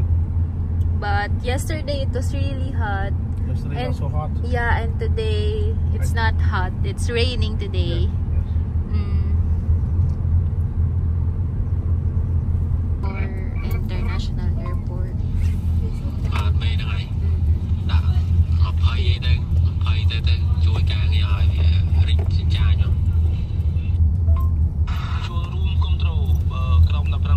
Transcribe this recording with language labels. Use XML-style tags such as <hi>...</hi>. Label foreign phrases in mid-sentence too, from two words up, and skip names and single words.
<en>But yesterday it was really hot. Yesterday And- was so hot. Yeah, and today it's not hot. It's raining today. Yes. Or international airport.</en> <km>ទៅជួយការងារឲ្យវារីកចាញ់ចូលរួមគ្រប់គ្រងក្រុម</km>